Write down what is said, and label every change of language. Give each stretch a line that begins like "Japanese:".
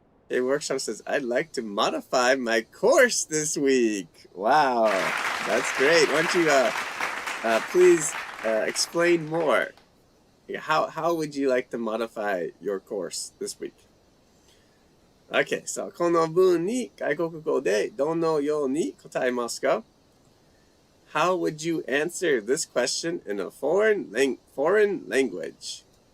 English: A workshop says, I'd like to modify my course this week. Wow, that's great. Why don't you please explain more? How would you like to modify your course this week? Okay, so
Japanese: この文に外国語でどのように答えますか?
English: How would you answer this question in a foreign language?